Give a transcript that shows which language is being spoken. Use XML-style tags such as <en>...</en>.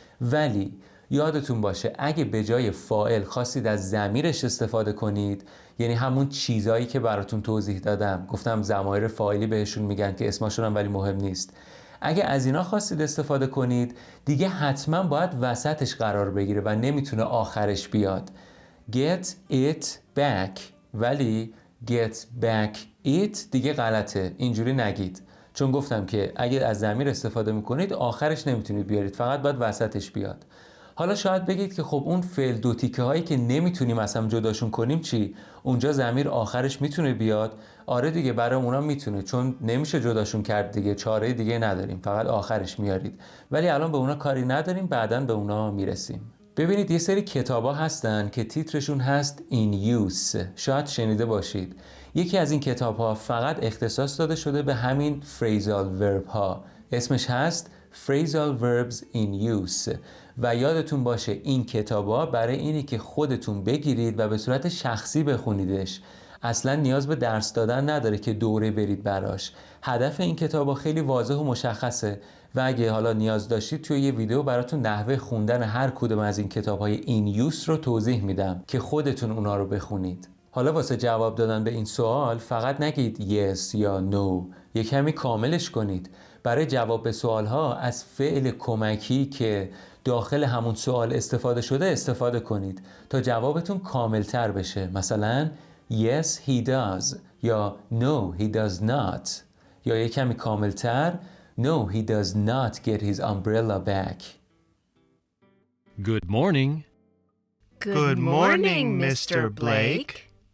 <fa>ولی یادتون باشه اگه به جای فاعل خواستید از ضمیرش استفاده کنید، یعنی همون چیزایی که براتون توضیح دادم، گفتم ضمایر فاعلی بهشون میگن که اسمشون هم ولی مهم نیست، اگه از اینا خواستید استفاده کنید دیگه حتما باید وسطش قرار بگیره و نمیتونه آخرش بیاد.</fa> <en>Get it back،</en> <fa>ولی</fa> <en>get back it</en> <fa>دیگه غلطه، اینجوری نگید، چون گفتم که اگه از ضمیر استفاده میکنید آخرش نمیتونید بیارید، فقط باید وسطش بیاد. حالا شاید بگید که خب اون فعل دو تیکه هایی که نمیتونیم اصلا جداشون کنیم چی؟ اونجا ضمیر آخرش میتونه بیاد؟ آره دیگه، برای اونا میتونه، چون نمیشه جداشون کرد دیگه، چاره دیگه نداریم، فقط آخرش میارید. ولی الان به اونا کاری نداریم، بعداً به اونا میرسیم. ببینید یه سری کتابا هستن که تیترشون هست In Use. شاید شنیده باشید. یکی از این کتاب‌ها فقط اختصاص داده شده به همین phrasal verb ها. اسمش هست Phrasal Verbs in Use. و یادتون باشه این کتاب‌ها برای اینی که خودتون بگیرید و به صورت شخصی بخونیدش. اصلا نیاز به درس دادن نداره که دوره برید براش. هدف این کتاب‌ها خیلی واضح و مشخصه و اگه حالا نیاز داشتید توی یه ویدیو براتون نحوه خوندن هر کدوم از این کتاب‌های این یوس رو توضیح میدم که خودتون اونا رو بخونید. حالا واسه جواب دادن به این سوال فقط نگید yes یا no، یه کمی کاملش کنید. برای جواب به سوال‌ها از فعل کمکی که داخل همون سوال استفاده شده استفاده کنید تا جوابتون کاملتر بشه.</fa> <en>مثلا yes he does یا no he does not،</en> <fa>یا یه کمی کاملتر</fa> <en>no he does not get his umbrella back. Good morning. Good morning, Mr. Blake.</en>